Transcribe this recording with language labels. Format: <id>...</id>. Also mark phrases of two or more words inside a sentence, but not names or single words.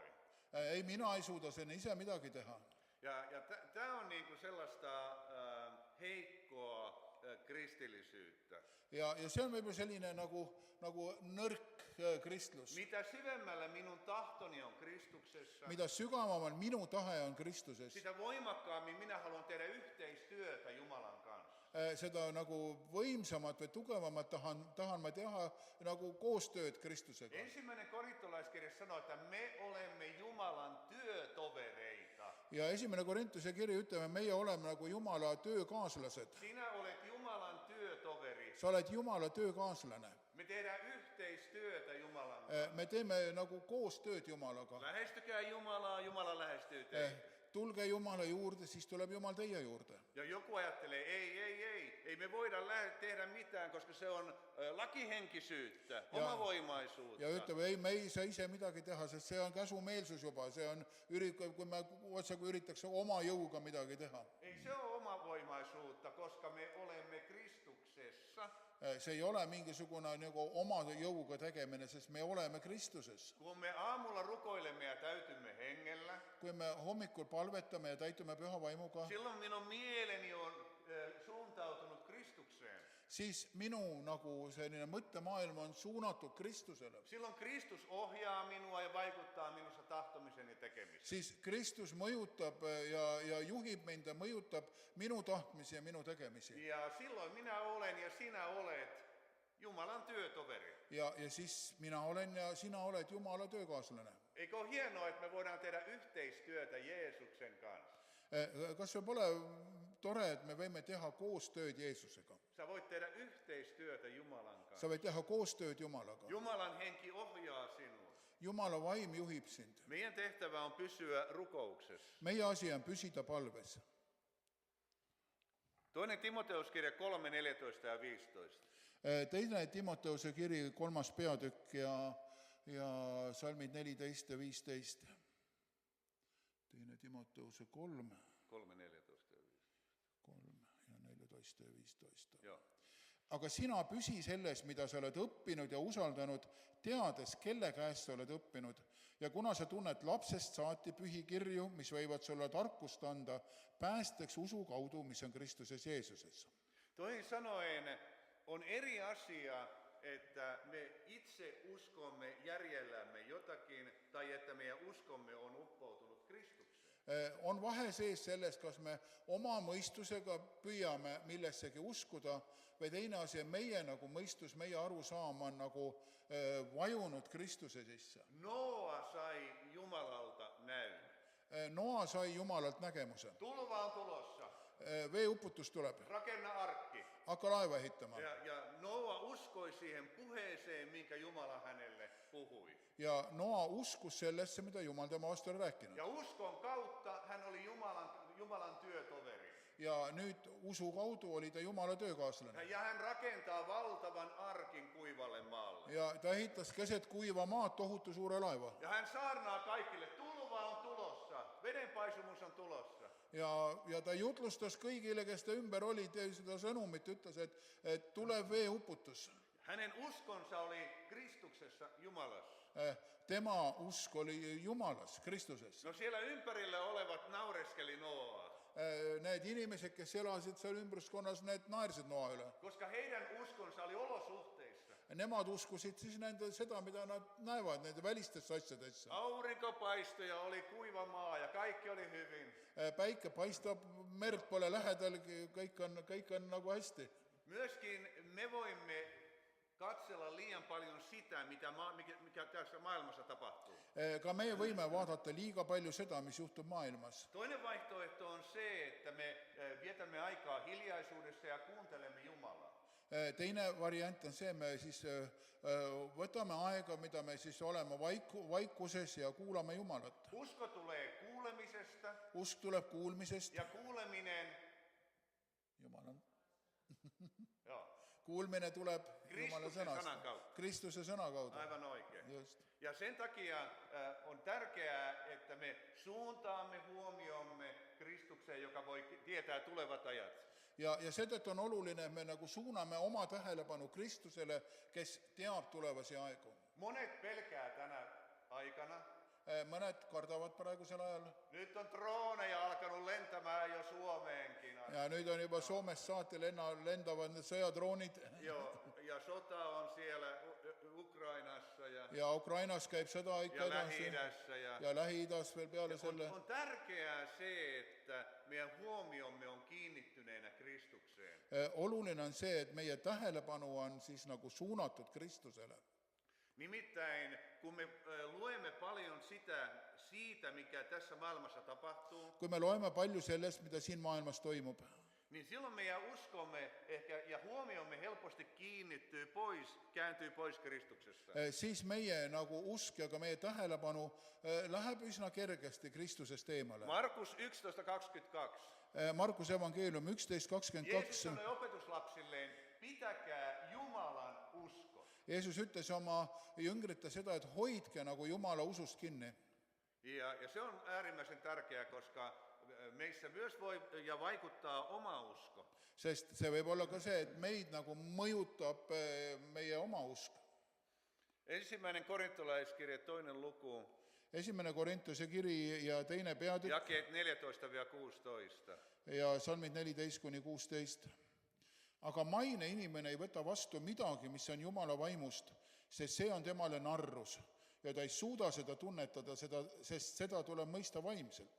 <et>Ei, mina ei suuda sinne ise midagi teha.</et> <fi>Ja tämä on niinku sellaista heikkoa kristillisyyttä.</fi> <et>Ja see on võib-olla selline nagu nõrk kristlus.</et> <fi>Mitä syvemmällä minun tahtoni on Kristuksessa,</fi> <et>Mida sügavamal minu tahe on Kristuses,</et> <fi>sitä voimakkaammin minä haluan tehdä yhteistyötä Jumalan kanssa.</fi> <et>seda nagu võimsamat või tugevamat tahan ma teha nagu koostööd Kristusega.</et> <fi>Ensimmäinen korintolaiskirja sanoo, että me olemme Jumalan työtovereita.</fi> <et>Ja esimene Korintuse kiri ütleme, meie oleme nagu Jumala töökaaslased.</et> <fi>Sinä olet Jumalan työtoveri.</fi> <et>Sa oled Jumala töökaaslane.</et> <fi>Me tehdään yhteistyötä Jumalan kanssa.</fi> <et>Me teeme nagu koostööd Jumalaga.</et> <fi>Lähestykää Jumalaa, Jumala lähestyy teitä.</fi> <et>Tulge Jumala juurde, siis tuleb Jumal teie juurde.</et> <fi>Ja joku ajattelee, ei me voida tehdä mitään, koska se on lakihenkisyyttä, omavoimaisuutta.</fi> <et>Ja ütleb, ei, me ei saa ise midagi teha, sest see on käsumeelsus juba, see on, kui me otsaga üritaks oma jõuga midagi teha.</et> <fi>Ei se ole omavoimaisuutta, koska me olemme Kristuksessa.</fi> <et>See ei ole mingisugune nagu oma jõuga tegemine, sest me oleme Kristuses.</et> <fi>Kun me aamulla rukoilemme ja täytymme hengellä,</fi> <et>Kui me hommikul palvetame ja täitume püha vaimuga,</et> <fi>silloin minun mieleni on suuntautunut Kristukseen.</fi> <et>siis minu nagu selline mõttemaailm on suunatud Kristusele.</et> <fi>Silloin Kristus ohjaa minua ja vaikuttaa minussa tahtomisen ja tekemiseen.</fi> <et>Siis Kristus mõjutab ja juhib mind ja mõjutab minu tahtmisi ja minu tegemisi.</et> <fi>Ja silloin minä olen ja sinä olet Jumalan työtoveri.</fi> <et>Ja siis mina olen ja sina oled Jumala töökaaslane.</et> <fi>Eikö ole hienoa, että me voidaan tehdä yhteistyötä Jeesuksen kanssa?</fi> <et>Kas see pole tore, et me võime teha koostööd Jeesusega?</et> <fi>Sä voit tehdä yhteistyötä Jumalan kanssa.</fi> <et>Sa võid teha koostööd Jumalaga.</et> <fi>Jumalan henki ohjaa sinua.</fi> <et>Jumala vaim juhib sind.</et> <fi>Meidän tehtävä on pysyä rukouksessa.</fi> <et>Meie asi on püsida palves.</et> <fi>Toinen Timoteuskirja 3, 14 ja 15.</fi> <et>Teine Timoteuse kiri 3. peatükk ja salmid 14 ja 15. Teine Timoteuse 3, 3, 14 ja 15. 3 ja 14 ja 15.</et> <fi>Joo.</fi> <et>aga sina püsi selles, mida sa oled õppinud ja usaldanud, teades, kelle käest sa oled õppinud. Ja kuna sa tunned lapsest saati pühikirju, mis võivad sulle tarkust anda, päästeks usu kaudu, mis on Kristuses Jeesuses.</et> <fi>Toisin sanoen on eri asia, että me itse uskomme järjellämme jotakin tai että meidän uskomme on uppoutunut Kristukseen.</fi> <et>On vahe sees selles, kas me oma mõistusega püüame millessegi uskuda või teine asi, meie nagu mõistus, meie arusaam on nagu vajunud Kristuse sisse.</et> <fi>Noa sai Jumalalta näyn.</fi> <et>Noa sai Jumalalt nägemuse.</et> <fi>Tulva on tulossa.</fi> <et>Veeuputus tuleb.</et> <fi>Rakenna arkki.</fi> <et>Hakka laeva ehitama.</et> <fi>Ja Noa uskoi siihen puheeseen, minkä Jumala hänelle puhui.</fi> <et>Ja Noa uskus sellesse, mitä Jumal tema vastu oli rääkinud.</et> <fi>Ja uskon kautta hän oli Jumalan työtoveri.</fi> <et>Ja nüüd usu kaudu oli ta Jumala töökaaslane.</et> <fi>Ja hän rakentaa valtavan arkin kuivalle maalle.</fi> <et>Ja ta ehitas keset kuiva maad tohutu suure laeva.</et> <fi>Ja hän saarnaa kaikille, tulva on tulossa, vedenpaisumus on tulossa.</fi> <et>Ja ta jutlustas kõigile, kes ta ümber olid, ja seda sõnumit ütles, et tuleb veeuputus.</et> <fi>Hänen uskonsa oli Kristuksessa Jumalassa.</fi> <et>Tema usk oli Jumalas, Kristuses.</et> <fi>No siellä ympärillä olevat naureskeli Noaa.</fi> <et>Need inimesed, kes elasid seal ümbruskonnas, need naersid Noa üle.</et> <fi>Koska heidän uskonsa oli olosuhteissa.</fi> <et>Nemad uskusid siis seda, mida nad näevad, nende välistesse asjadesse.</et> <fi>Aurinko paistoi ja oli kuiva maa ja kaikki oli hyvin.</fi> <et>Päike paistab, merd pole lähedal, kõik on nagu hästi.</et> <fi>Myöskin me voimme katsella liian paljon sitä, mikä tässä maailmassa tapahtuu.</fi> <et>Ka meie võime vaadata liiga palju seda, mis juhtub maailmas.</et> <fi>Toinen vaihtoehto on se, että me vietämme aikaa hiljaisuudessa ja kuuntelemme Jumalaa.</fi> <et>Teine variant on see, me siis võtame aega, mida me siis oleme vaikuses ja kuulame Jumalat.</et> <fi>Usko tulee kuulemisesta.</fi> <et>Usk tuleb kuulmisest.</et> <fi>Ja kuuleminen. Jumalan. Joo.</fi> <et>Kuulmine tuleb Jumala sõnast. Kristuse sõna kaudu.</et> <fi>Aivan oikein.</fi> <et>Just.</et> <fi>Ja sen takia on tärkeää, että me suuntaamme huomiomme Kristukseen, joka voi tietää tulevat ajat.</fi> <et>Ja seetõttu on oluline, et me nagu suuname oma tähelepanu Kristusele, kes teab tulevasi aegu.</et> <fi>Monet pelkää tänä aikana.</fi> <et>Mõned kardavad praegusel ajal.</et> <fi>Nyt on drooneja alkanut lentämään jo Suomeenkin.</fi> <et>Ja nüüd on juba Soomest saati lendavad need sõjadroonid.</et> <fi>Joo, ja sota on siellä Ukrainassa.</fi> <et>Ja Ukrainas käib sõda ikka edasi. Ja Lähi-Idas veel peale selle.</et> <fi>On tärkeää se, että meidän huomiomme on kiinnittyneenä Kristukseen.</fi> <et>Oluline on see, et meie tähelepanu on siis nagu suunatud Kristusele.</et> <fi>Nimittäin, kun me luemme paljon siitä, mikä tässä maailmassa tapahtuu,</fi> <et>kui me loeme palju sellest, mida siin maailmas toimub,</et> <fi>niin silloin meidän uskomme ehkä, ja huomiomme helposti kääntyy pois Kristuksesta.</fi> <et>Siis meie nagu usk ja ka meie tähelepanu läheb üsna kergesti Kristusest eemale. Markus 11:22. Markus evangeelium 11:22.</et> <fi>Jeesus sanoi opetuslapsilleen, pitäkää Jumalan usko.</fi> <et>Jeesus ütles oma jüngrite seda, et hoidke nagu Jumala usust kinni.</et> <fi>Ja se on äärimmäisen tärkeää, koska meissä myös voi ja vaikuttaa oma usko.</fi> <et>Sest see võib olla ka see, et meid nagu mõjutab meie oma usk.</et> <fi>Ensimmäinen korintolaiskirje, 2. luku.</fi> <et>Esimene Korintuse kiri ja teine peatükk.</et> <fi>Jakeet 14-16.</fi> <et>Ja salmid 14-16. Aga maine inimene ei võta vastu midagi, mis on Jumala vaimust, sest see on temale narrus ja ta ei suuda seda tunnetada, sest seda tuleb mõista vaimselt.</et>